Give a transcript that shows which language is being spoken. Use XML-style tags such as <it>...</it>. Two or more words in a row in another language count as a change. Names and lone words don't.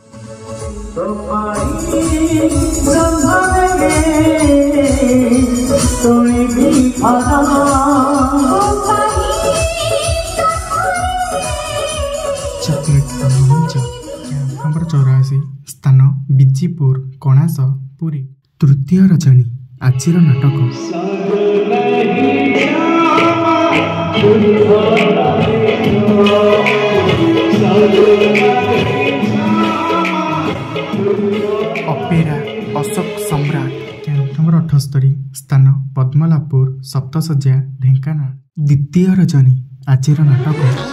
<or>ଚକଲେଟ କ୍ୟାମ୍ପ ନମ୍ବର 84 ସ୍ଥାନ ବିଜିପୁର କଣାସ ପୁରୀ ତୃତୀୟ ରଜନୀ ଆଜିର ନାଟକ ଅପେରା ଅଶୋକ ସମ୍ରାଟ କ୍ୟାମ୍ପ ନମ୍ବର 78 ସ୍ଥାନ ପଦ୍ମଳାପୁର ସପ୍ତଶଯ୍ୟା ଢେଙ୍କାନାଳ ଦ୍ୱିତୀୟ ରଜନୀ ଆଜିର ନାଟକ</or>